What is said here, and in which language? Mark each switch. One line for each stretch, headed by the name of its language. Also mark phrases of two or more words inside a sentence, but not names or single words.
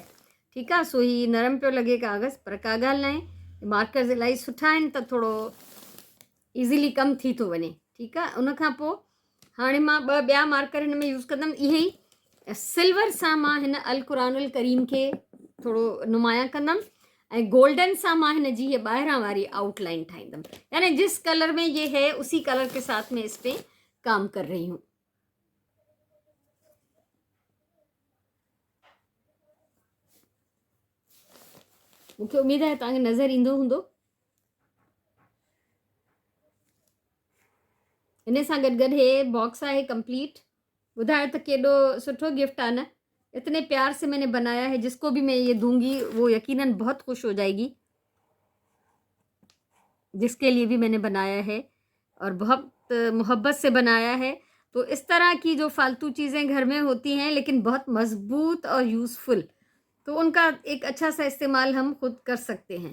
Sindhi: ठीक है, सो ही नरम पियो लॻे कागज़, पर का ॻाल्हि न आहे, मार्कर्स इलाही सुठा आहिनि त थोड़ो ईज़िली कमु थी थो वञे। ठीकु आहे, उन खां पोइ हाणे मां ॿिया मार्कर हिन में यूज़ कंदमि। इहे ई सिल्वर सां मां हिन
Arabic: القرآن الكريم
Sindhi: खे थोड़ो नुमाया कंदमि, ऐं गोल्डन सां मां हिन जी ये ॿाहिरां वारी आउटलाइन ठाहींदमि,
Urdu: یعنی جس کلر میں یہ ہے اسی کلر کے ساتھ میں اس پہ کام کر رہی ہوں.
Sindhi: मूंखे उम्मीद है तव्हांखे नज़र ईंदो हूंदो। इन सां गॾु गॾु हे बॉक्स आहे कंप्लीट। ॿुधायो त केॾो सुठो गिफ्ट आहे न,
Urdu: اتنے پیار سے میں نے بنایا ہے، جس کو بھی میں یہ دوں گی وہ یقیناً بہت خوش ہو جائے گی، جس کے لیے بھی میں نے بنایا ہے اور بہت محبت سے بنایا ہے. تو اس طرح کی جو فالتو چیزیں گھر میں ہوتی ہیں لیکن بہت مضبوط اور یوزفل، تو ان کا ایک اچھا سا استعمال ہم خود کر سکتے ہیں.